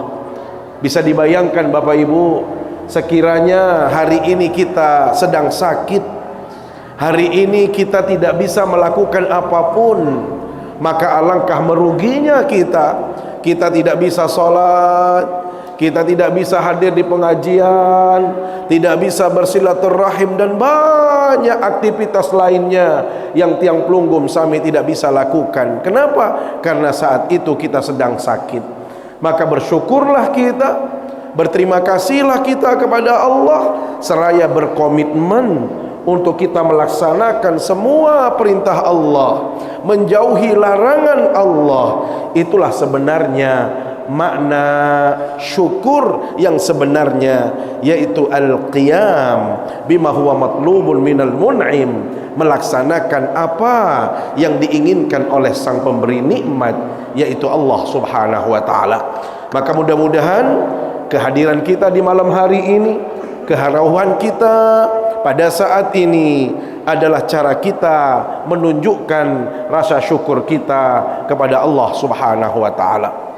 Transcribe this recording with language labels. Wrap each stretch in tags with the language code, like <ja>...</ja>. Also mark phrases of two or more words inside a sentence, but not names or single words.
<id>Bisa dibayangkan Bapak Ibu, sekiranya hari ini kita sedang sakit, hari ini kita tidak bisa melakukan apapun, maka alangkah meruginya kita. Kita tidak bisa sholat, kita tidak bisa hadir di pengajian, tidak bisa bersilaturahim, dan banyak aktivitas lainnya yang</id> <sas>tiang pelunggum sami</sas> <id>tidak bisa lakukan. Kenapa? Karena saat itu kita sedang sakit. Maka bersyukurlah kita, berterima kasihlah kita kepada Allah, seraya berkomitmen untuk kita melaksanakan semua perintah Allah, menjauhi larangan Allah. Itulah sebenarnya makna syukur yang sebenarnya, yaitu</id> <ar>al-qiyam bima huwa matlubun minal mun'im,</ar> <id>melaksanakan apa yang diinginkan oleh sang pemberi nikmat, yaitu Allah</id> <ar>Subhanahu wa taala.</ar> <id>Maka mudah-mudahan kehadiran kita di malam hari ini, keharauan kita pada saat ini adalah cara kita menunjukkan rasa syukur kita kepada Allah</id> <ar>Subhanahu wa taala.</ar>